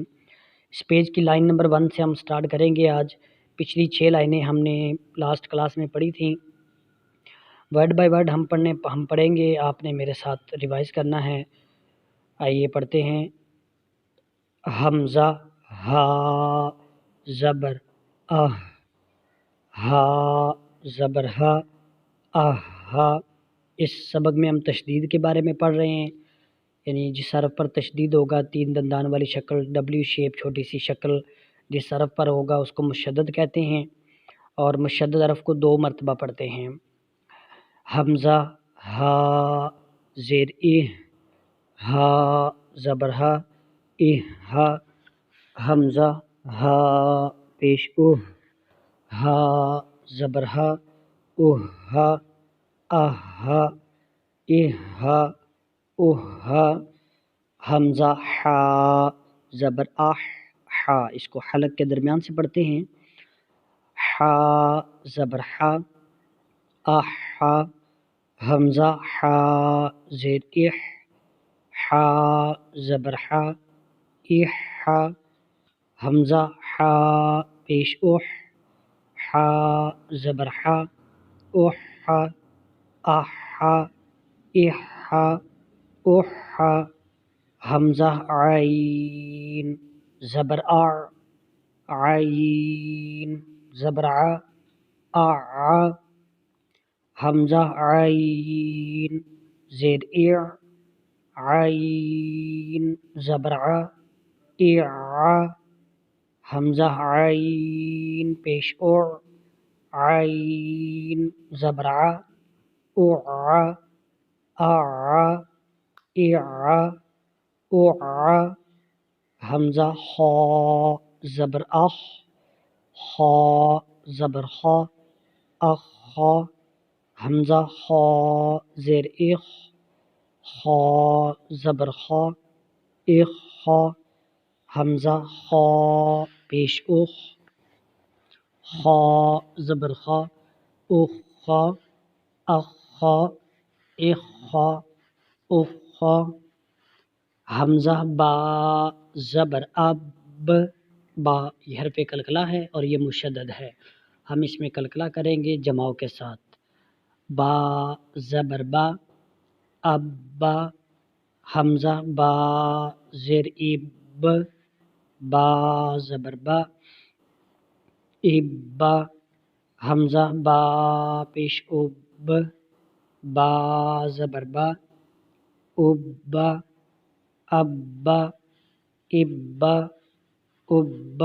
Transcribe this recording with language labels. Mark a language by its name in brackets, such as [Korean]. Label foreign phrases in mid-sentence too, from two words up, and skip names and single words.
[Urdu] اس پیج کی لائن نمبر 1 سے ہم سٹارٹ کریں گے آج۔ پچھلی 6 لائنیں ہم نے [English] last class [Urdu] میں پڑھی تھیں۔ [English] word by word [Urdu] ہم پڑھیں گے، آپ نے میرے ساتھ ریوائز کرنا ہے۔ آئیے پڑھتے ہیں۔ حمزہ ہا زبر اہ، ہا زبر ہا، اہ ہا۔ اس سبق میں ہم تشدید کے بارے میں پڑھ رہے ہیں، یعنی جس حرف پر تشدید ہوگا، 3 دندان والی شکل، [English] W shape [Urdu] چھوٹی سی شکل جس حرف پر ہوگا اس کو مشدد کہتے ہیں، اور مشدد حرف کو 2 مرتبہ پڑھتے ہیں۔ حمزہ ہا زیر اہ، ہا زبر ہا، اہ ہا۔ حمزہ ہا پیش اوہ، ہا زبر ہا، اوہ ہا، اہ ہا، اہ ہا، اوہ ہا۔ حمزہ ہا زبر آہ، ہا، اس کو حلق کے درمیان سے پڑھتے ہیں۔ ہا زبر ہا، آہ ہا۔ حمزہ ہا زیر اہ، ہا زبر ہا، اہ ہا۔ حمزہ ہا پیش اوہ، ہا زبر ہا، اوہ ہا، آہ ہا، اہ ہا، اوہ ہا۔ حمزہ عین زبر آ، عین زبر آ، آ۔ حمزہ عین زیر اع، عین زبر ع، اع۔ حمزہ عین پیش او، عین زبر ع، اوع، اع، اع، اوع۔ حمزہ خا زبر اخ، خا زبر خا، اخا۔ حمزہ خا زیر اخ، خا زبر خا، اخا۔ حمزہ خا پیش اخ، خا زبر خا، اخا، اخا، اخا، اخا۔ حمزہ با زبر اب، با یہ حرف قلقلہ ہے اور یہ مشدد ہے، ہم اس میں قلقلہ کریں گے جماؤ کے ساتھ۔ با زبر با، ابا۔ حمزہ با زیر اب، با زبر با، ابا۔ حمزہ با پیش اب، با زبر با، ابا، ابا، ابا، ابا۔